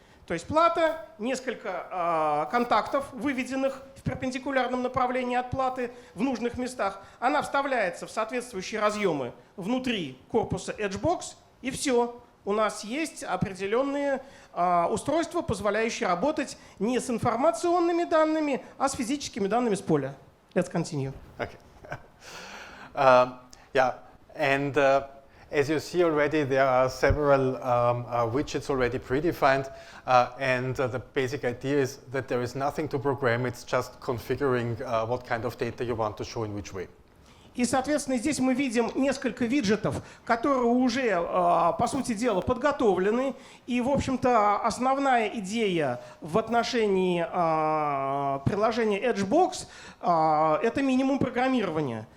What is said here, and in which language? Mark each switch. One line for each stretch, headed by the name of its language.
Russian: То есть плата, несколько контактов, выведенных в перпендикулярном направлении от платы в нужных местах. Она вставляется в соответствующие разъемы внутри корпуса Edgebox, и все. У нас есть определенные устройства, позволяющие работать не с информационными данными, а с физическими данными с поля.
English: Let's continue. Okay. And as you see already, there are several widgets already predefined, and the basic idea is that there is nothing to program, it's just configuring what kind of data you want to show in which way.
Russian: И, соответственно, здесь мы видим несколько виджетов, которые уже, по сути дела, подготовлены. И, в общем-то, основная идея в отношении приложения Edgebox — это минимум программирования.